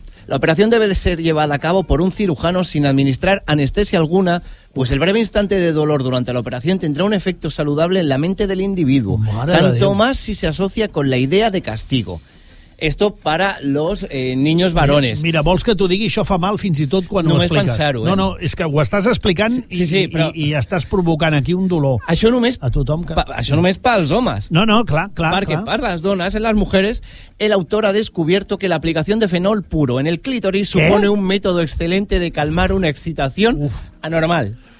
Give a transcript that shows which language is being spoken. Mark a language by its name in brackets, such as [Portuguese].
[Spanish] La operación debe de ser llevada a cabo por un cirujano sin administrar anestesia alguna, pues el breve instante de dolor durante la operación tendrá un efecto saludable en la mente del individuo, más si se asocia con la idea de castigo. Esto para los niños varones. [Catalan] Mira, vols que t'ho digui, això fa mal fins i tot quan només ho expliques. Només pensar-ho, No, és que ho estàs explicant i estàs provocant aquí un dolor. Això només... A tothom que... Això només pels homes. No, clar. [Spanish] Perquè per les dones, en les mujeres, el autor ha descubierto que la aplicación de fenol puro en el clítoris supone un método excelente de calmar una excitación anormal.